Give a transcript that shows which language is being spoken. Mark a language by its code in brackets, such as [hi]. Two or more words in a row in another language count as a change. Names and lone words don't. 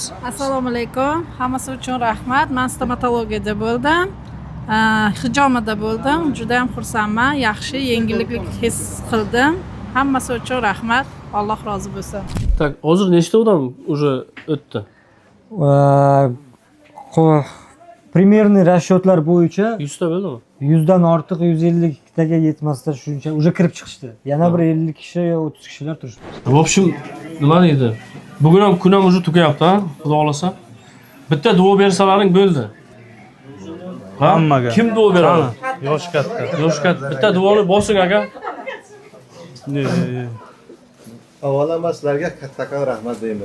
[uz] Assalomu alaykum. Hammasi uchun rahmat. Men stomatologiyada bo'ldim. Hijomada bo'ldim. Juda ham xursandman. Yaxshi yengillik his qildim. Hammasi uchun rahmat. Alloh rozi bo'lsin. Tak, hozir nechta odam уже o'tdi? [ru] Примерный расчетlar bo'yicha [uz] 100 ta bo'ldimi? 100 dan ortiq 150 taga yetmasdan shuncha уже kirib chiqishdi. Yana bir 50 kishi, 30 kishilar turishdi. [ru] В общем, [uz] nima deydi? Bugun ham kun ham уже tugayapti, ha? Xudo xolasa. Bitta duo bersalaring bo'ldi. Hammaga. Kim duo beradi? Yosh katta. Bitta duoni bosing aka. avvalambor sizlarga kattakon rahmat deymiz.